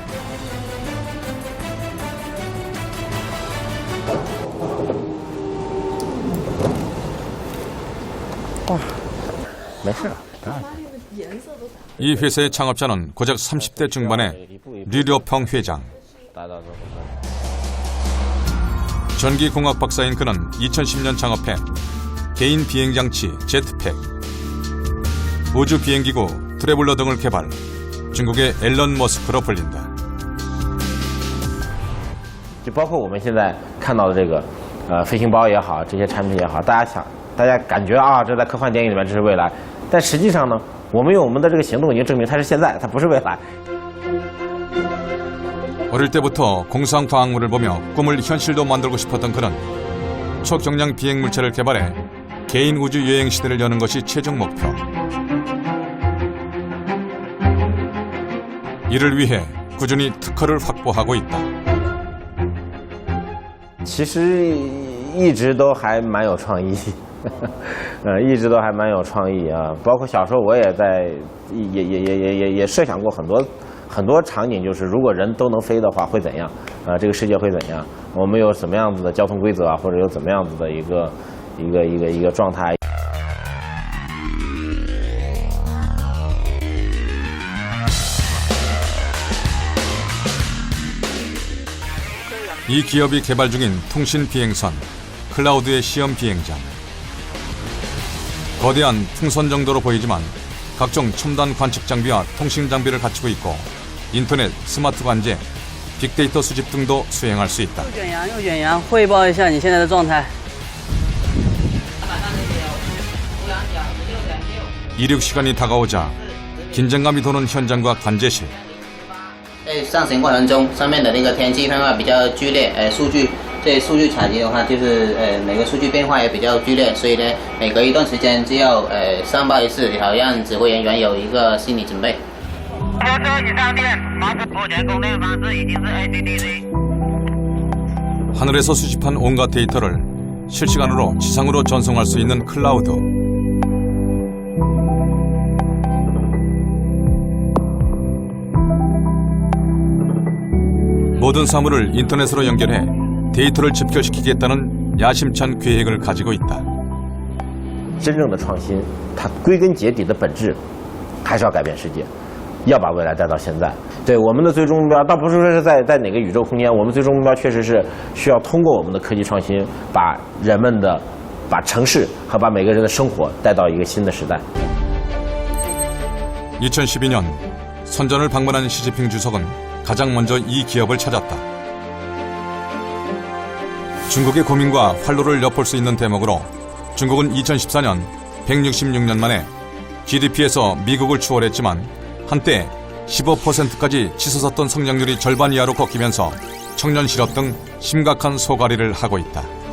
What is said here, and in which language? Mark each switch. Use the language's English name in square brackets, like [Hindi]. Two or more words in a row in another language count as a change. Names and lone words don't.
[Korean] 이 회사의 창업자는 고작 30대 중반의 류려펑 회장. 전기공학 박사인 그는 2010년 창업해 개인 비행장치 제트팩, 우주 비행기구 트래블러 등을 개발, 중국의 앨런 머스크로 불린다. [Chinese] 就包括我们现在看到的这个飞行包也好，这些产品也好，大家感觉啊，这在科幻电影里面这是未来，但实际上呢，我们用我们的这个行动已经证明它是现在，它不是未来。 [Korean] 어릴 때부터 공상 과학물을 보며 꿈을 현실로 만들고 싶었던 그는 초경량 비행 물체를 개발해 개인 우주 여행 시대를 여는 것이 최종 목표. 이를 위해 꾸준히 특허를 확보하고 있다. [Chinese] 其实一直都还蛮有创意，一直都还蛮有创意啊。包括小时候我也在也设想过很多场景，就是如果人都能飞的话会怎样？这个世界会怎样？我们有什么样子的交通规则啊，或者有怎么样子的一个状态？ [Korean] 이 기업이 개발 중인 통신 비행선 클라우드의 시험 비행장. 거대한 풍선 정도로 보이지만 각종 첨단 관측 장비와 통신 장비를 갖추고 있고 인터넷, 스마트 관제, 빅데이터 수집 등도 수행할 수 있다. [Chinese] 右卷阳，汇报一下你现在的状态。 [Korean] 이륙 시간이 다가오자 긴장감이 도는 현장과 관제실. [Chinese] 在上行过程中，上面的那个天气变化比较剧烈，数据采集的话，就是每个数据变化也比较剧烈，所以呢，每隔一段时间就要上报一次，好让指挥人员有一个心理准备。已上电，目前供电方式已经是 ADDC。 [Korean] 하늘에서 수집한 온갖 데이터를 실시간으로 지상으로 전송할 수 있는 클라우드. 모든 사물을 인터넷으로 연결해 데이터를 집결시키겠다는 야심찬 계획을 가지고 있다. [Chinese] 真正的创新，它归根结底的本质还是要改变世界，要把未来带到现在。对我们的最终目标，倒不是说是在哪个宇宙空间，我们最终目标确实是需要通过我们的科技创新，把城市和把每个人的生活带到一个新的时代。 [Korean] 2012년 선전을 방문한 시진핑 주석은 가장 먼저 이 기업을 찾았다. 중국의 고민과 활로를 엿볼 수 있는 대목으로 중국은 2014년 166년 만에 GDP에서 미국을 추월했지만 한때 15%까지 치솟았던 성장률이 절반 이하로 꺾이면서 청년 실업 등 심각한 소가리를 하고 있다.